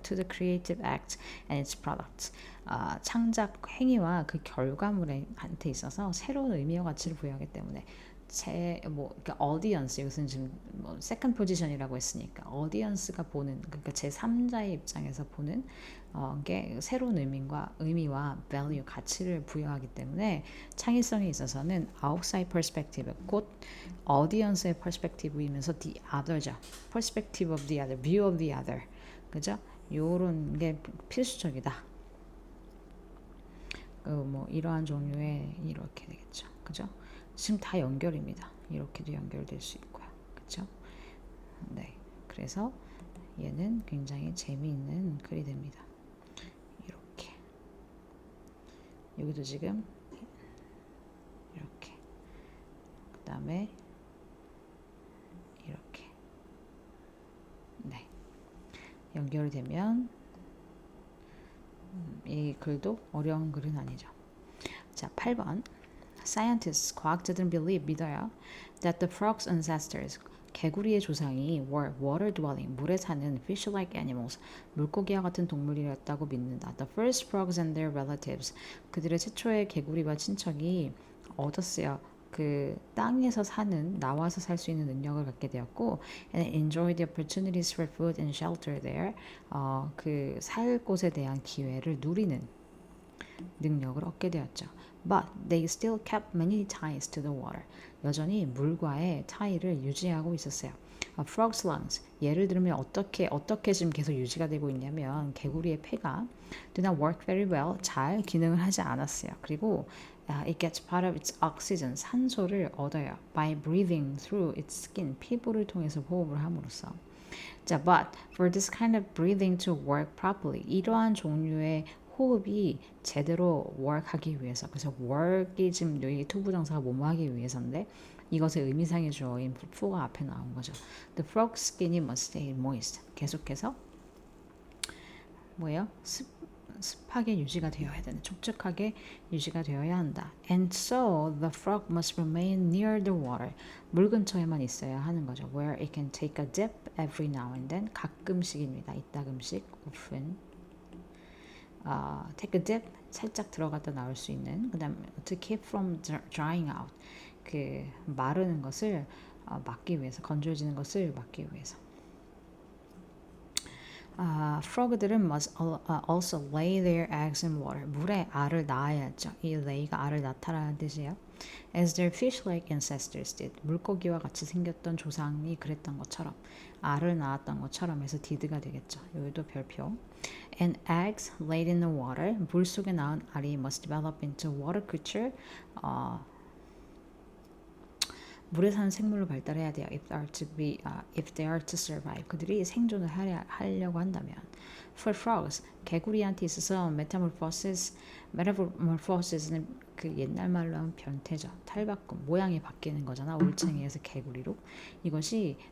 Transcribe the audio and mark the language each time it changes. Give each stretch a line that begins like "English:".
English: To the creative act and its products,
Korean: 창작 행위와 그 결과물한테 있어서 새로운 의미와 가치를 부여하기 때문에 그러니까 audience, 이것은 지금 뭐 second position이라고 했으니까 audience가 보는, 그러니까 제 3자의 입장에서 보는 게 새로운 의미와 value, 가치를 부여하기 때문에 창의성에 있어서는 outside perspective, 곧 audience의 perspectiv이면서 the other죠.
English: perspective of the other, view of the other, 그죠?
Korean: 요런 게 필수적이다. 뭐 이러한 종류의 이렇게 되겠죠, 그죠? 지금 다 연결입니다. 이렇게도 연결될 수 있고요. 그렇죠? 네. 그래서 얘는 굉장히 재미있는 글이 됩니다. 이렇게. 여기도 지금 이렇게. 그다음에 이렇게. 네. 연결되면 이 글도 어려운 글은 아니죠. 자, 8번. Scientists, 과학자들은 믿어요.
English: That the frog's ancestors,
Korean: 개구리의 조상이
English: were water dwelling,
Korean: 물에 사는
English: fish-like animals,
Korean: 물고기와 같은 동물이었다고 믿는다.
English: The first frogs and their relatives,
Korean: 그들의 최초의 개구리와 친척이 얻었어요. 그 땅에서 나와서 살 수 있는 능력을 갖게 되었고,
English: and enjoy the opportunities for food and shelter there,
Korean: 그 살 곳에 대한 기회를 누리는 능력을 얻게 되었죠.
English: But they still kept many ties to the water.
Korean: 여전히 물과의 타이를 유지하고 있었어요.
English: Frog's lungs.
Korean: 예를 들면 어떻게 지금 계속 유지가 되고 있냐면 개구리의 폐가
English: do not work very well.
Korean: 잘 기능을 하지 않았어요.
English: 그리고 it gets part of its oxygen.
Korean: 산소를 얻어요.
English: By breathing through its skin.
Korean: 피부를 통해서 호흡을 함으로써.
English: 자, but for this kind of breathing to work properly.
Korean: 이러한 종류의 호흡이 제대로 work하기 위해서, 그래서 work이 지금 여기 투부정사가 뭐뭐 하기 위해서인데 이것의 의미상의 주어인 for가 앞에 나온 거죠.
English: The frog's skin이 must stay moist.
Korean: 계속해서 뭐예요? 습하게 유지가 되어야 되는, 촉촉하게 유지가 되어야 한다.
English: And so the frog must remain near the water.
Korean: 물 근처에만 있어야 하는 거죠.
English: Where it can take a dip every now and then.
Korean: 가끔씩입니다. 이따금씩, often.
English: take a dip,
Korean: 살짝 들어갔다 나올 수 있는. 그 다음에
English: to keep from drying out,
Korean: 그 마르는 것을 막기 위해서, 건조해지는 것을 막기 위해서.
English: frog들은 must also lay their eggs in water.
Korean: 물에 알을 낳아야죠. 이 lay가 알을 낳다라는 뜻이에요.
English: As their fish-like ancestors did.
Korean: 물고기와 같이 생겼던 조상이 그랬던 것처럼, 알을 낳았던 것처럼 해서 did가 되겠죠. 여기도 별표.
English: And eggs laid in the water.
Korean: 물 속에 낳은 알이
English: must develop into water creature.
Korean: 물에 사는 생물로 발달해야 돼요.
English: If they are to survive.
Korean: 그들이 생존을 하려고 한다면.
English: For frogs,
Korean: 개구리한테 있어서 metamorphosis는 그 옛날 말로 하면 변태죠. 탈바꿈, 모양이 바뀌는 거잖아. 올챙이에서 개구리로. 이것이